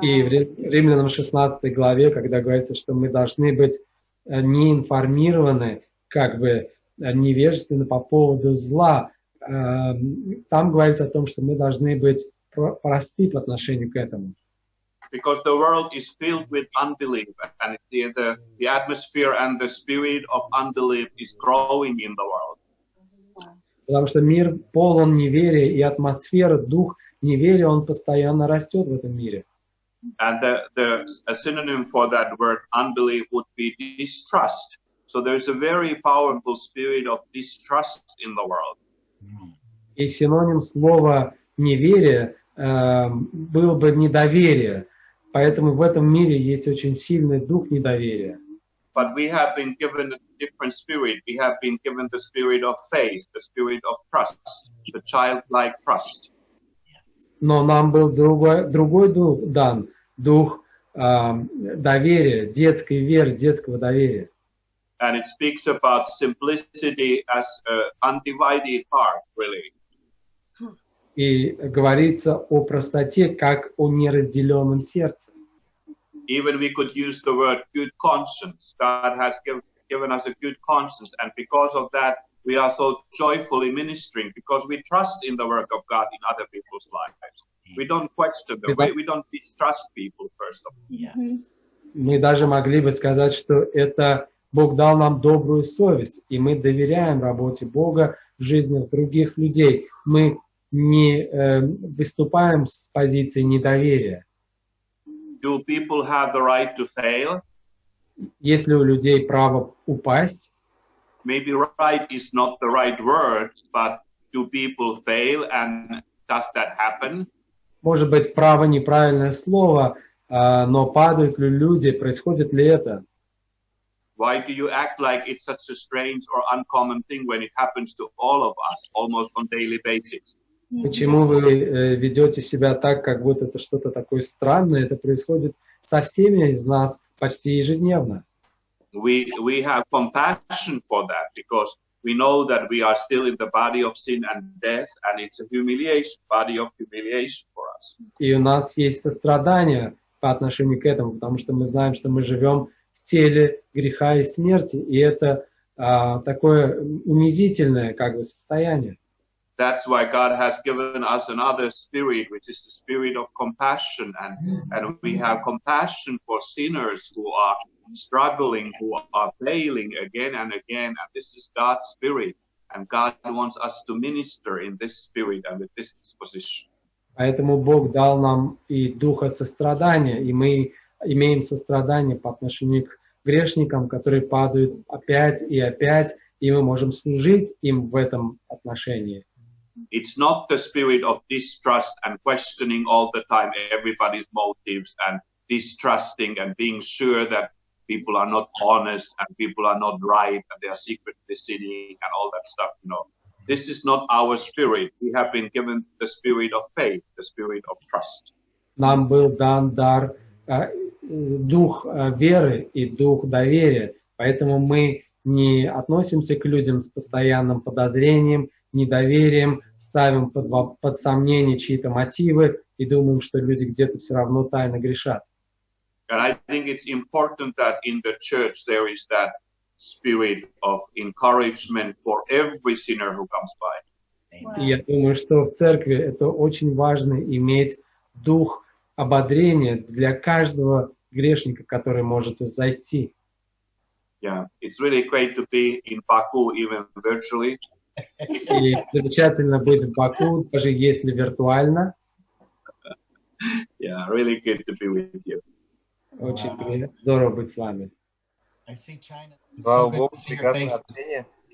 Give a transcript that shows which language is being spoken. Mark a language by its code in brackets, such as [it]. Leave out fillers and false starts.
[ru] И в Римлянам 16 главе, когда говорится, что мы должны быть не информированы, как бы невежественны по поводу зла, там говорится о том, что мы должны быть просты по отношению к этому. [en] Because the world is filled with unbelief, and the atmosphere and the spirit of unbelief is growing in the world. [ru] Потому что мир полон неверия, и атмосфера, дух неверия, он постоянно растет в этом мире. [en] And a synonym for that word unbelief would be distrust. So there's a very powerful spirit of distrust in the world. [ru] И синоним слова неверие был бы недоверие. Поэтому в этом мире есть очень сильный дух недоверия. [en] But we have been given a different spirit. We have been given the spirit of faith, the spirit of trust, the childlike trust. [ru] Но нам был другой дух дан, дух доверия, детской веры, детского доверия. [en] And it speaks about simplicity as an undivided heart, really. [ru] И говорится о простоте, как о неразделенном сердце. [en] Even we could use the word good conscience. God has given us a good conscience, and because of that, we are so joyfully ministering because we trust in the work of God in other people's lives. We don't question them. We don't distrust people first of all. Yes. [ru] Мы даже могли бы сказать, что это Бог дал нам добрую совесть, и мы доверяем работе Бога в жизнях других людей. Мы не выступаем с позиции недоверия. [en] Do people have the right to fail? [ru] Есть ли у людей право упасть? [en] Maybe right is not the right word, but do people fail, and does that happen? [ru] Может быть, право неправильное слово, но падают ли люди, происходит ли это? [en] Why do you act like it's such a strange or uncommon thing when it happens to all of us almost on daily basis? [ru] Почему вы ведете себя так, как будто это что-то такое странное? Это происходит со всеми из нас почти ежедневно. [en] We have compassion for that because we know that we are still in the body of sin and death, and it's a humiliation, body of humiliation for us. [ru] И у нас есть сострадание по отношению к этому, потому что мы знаем, что мы живем в теле греха и смерти, и это такое унизительное как бы состояние. [en] That's why God has given us another spirit, which is the spirit of compassion, and we have compassion for sinners who are struggling, who are failing again and again, and this is God's spirit, and God wants us to minister in this spirit and with this disposition. [ru] Поэтому Бог дал нам и духа сострадания, и мы имеем сострадание по отношению к грешникам, которые падают опять и опять, и мы можем служить им в этом отношении. [en] It's not the spirit of distrust and questioning all the time everybody's motives and distrusting and being sure that people are not honest and people are not right and they are secretly sinning and all that stuff, you know. This is not our spirit. We have been given the spirit of faith, the spirit of trust. [ru] Нам был дан дар, дух веры и дух доверия, поэтому мы не относимся к людям с постоянным подозрением, недоверием, ставим под сомнение чьи-то мотивы и думаем, что люди где-то все равно тайно грешат. [en] And I think it's important that in the church there is that spirit of encouragement for every sinner who comes by. [ru] И я думаю, что в церкви это очень важно иметь дух ободрения для каждого грешника, который может зайти. [en] Yeah, it's really great to be in Baku even virtually. [ru] И замечательно быть в Баку, даже если виртуально. [en] Yeah, really good to be with you. [ru] Очень здорово быть с вами. Слава Богу, прекрасное общение.